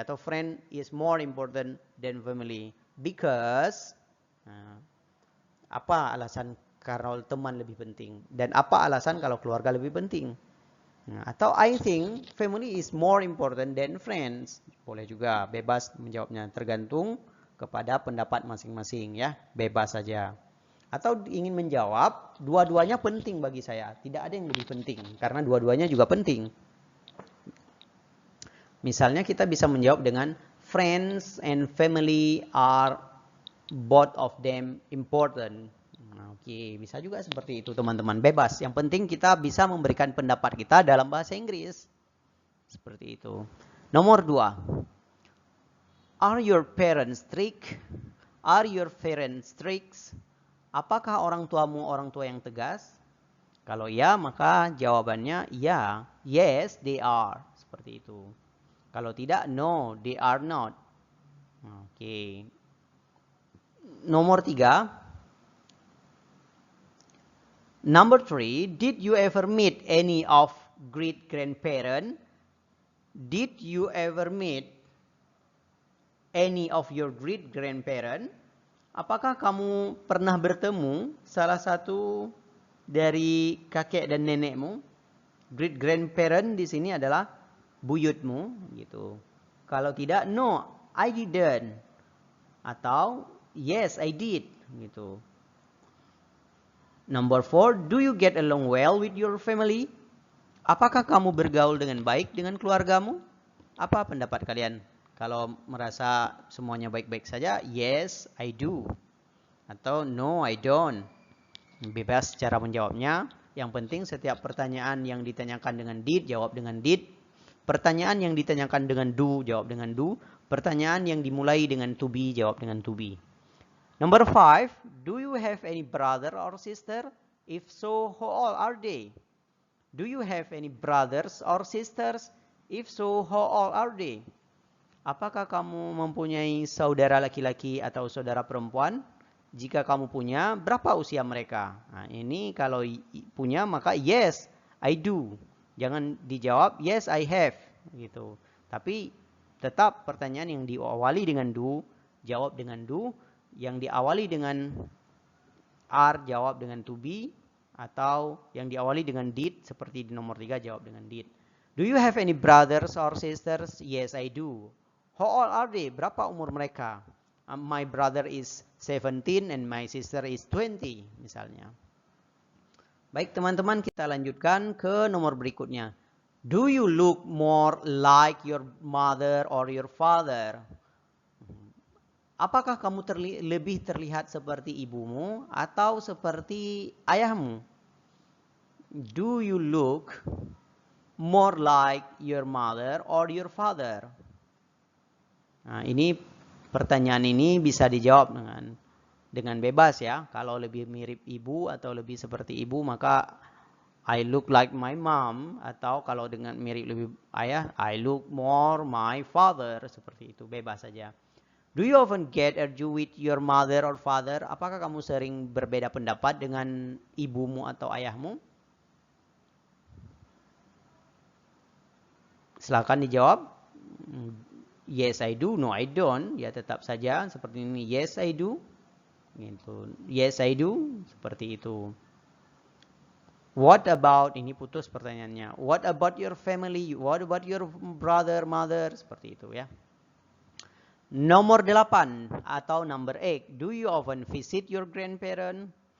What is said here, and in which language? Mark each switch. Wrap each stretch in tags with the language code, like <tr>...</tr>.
<id>Atau</id> <en>friend is more important than family.</en> <id>Because, apa alasan kalau teman lebih penting? Dan apa alasan kalau keluarga lebih penting? Atau</id> <en>I think family is more important than friends.</en> <id>Boleh juga, bebas menjawabnya. Tergantung kepada pendapat masing-masing ya. Bebas saja. Atau ingin menjawab, dua-duanya penting bagi saya. Tidak ada yang lebih penting. Karena dua-duanya juga penting. Misalnya kita bisa menjawab dengan</id> <en>friends and family are both of them important.</en> <id>Oke, bisa juga seperti itu teman-teman. Bebas. Yang penting kita bisa memberikan pendapat kita dalam bahasa Inggris. Seperti itu. Nomor 2.</id> <en>Are your parents strict? Are your parents strict?</en> <id>Apakah orang tuamu orang tua yang tegas? Kalau ya, maka jawabannya ya.</id> <en>Yes, they are.</en> <id>Seperti itu. Kalau tidak,</id> <en>no, they are not. Oke.</en> <id>Nomor 3.</id> <en>Number 3, did you ever meet any of great grandparent? Did you ever meet any of your great grandparent?</en> <id>Apakah kamu pernah bertemu salah satu dari kakek dan nenekmu? Great grandparent di sini adalah buyutmu, gitu. Kalau tidak,</id> <en>no, I didn't. Atau yes, I did, gitu. Number 4, do you get along well with your family?</en> <id>Apakah kamu bergaul dengan baik dengan keluargamu? Apa pendapat kalian? Kalau merasa semuanya baik-baik saja,</id> <en>yes, I do.</en> <id>Atau</id> <en>no, I don't.</en> <id>Bebas cara menjawabnya. Yang penting setiap pertanyaan yang ditanyakan dengan did, jawab dengan did. Pertanyaan yang ditanyakan dengan do, jawab dengan do. Pertanyaan yang dimulai dengan to be, jawab dengan to be.</id> <en>Number 5, do you have any brother or sister? If so, how old are they? Do you have any brothers or sisters? If so, how old are they?</en> <id>Apakah kamu mempunyai saudara laki-laki atau saudara perempuan? Jika kamu punya, berapa usia mereka? Nah, ini kalau punya maka</id> <en>yes, I do.</en> <id>Jangan dijawab</id> <en>yes, I have,</en> <id>gitu. Tapi tetap pertanyaan yang diawali dengan do, jawab dengan do. Yang diawali dengan are, jawab dengan to be. Atau yang diawali dengan did, seperti di nomor 3, jawab dengan did.</id> <en>Do you have any brothers or sisters? Yes, I do. How old are they?</en> <id>Berapa umur mereka?</id> <en>My brother is 17 and my sister is 20, misalnya.</en> <id>Baik teman-teman, kita lanjutkan ke nomor berikutnya.</id> <en>Do you look more like your mother or your father?</en> <id>Apakah kamu lebih terlihat seperti ibumu atau seperti ayahmu?</id> <en>Do you look more like your mother or your father?</en> <id>Nah, ini pertanyaan ini bisa dijawab dengan bebas ya. Kalau lebih mirip ibu atau lebih seperti ibu, maka</id> <en>I look like my mom.</en> <id>Atau kalau dengan mirip lebih ayah,</id> <en>I look more my father.</en> <id>Seperti itu, bebas saja.</id> <en>Do you often get argue with your mother or father?</en> <id>Apakah kamu sering berbeda pendapat dengan ibumu atau ayahmu? Silakan dijawab.</id> <en>Yes, I do. No, I don't.</en> <id>Ya tetap saja seperti ini.</id> <en>Yes, I do. Gitu. Yes, I do.</en> <id>Seperti itu.</id> <en>What about,</en> <id>ini putus pertanyaannya.</id> <en>What about your family? What about your brother, mother?</en> <id>Seperti itu ya.</id> <en>Nomor 8 atau number 8. Do you often visit your grandparent?</en>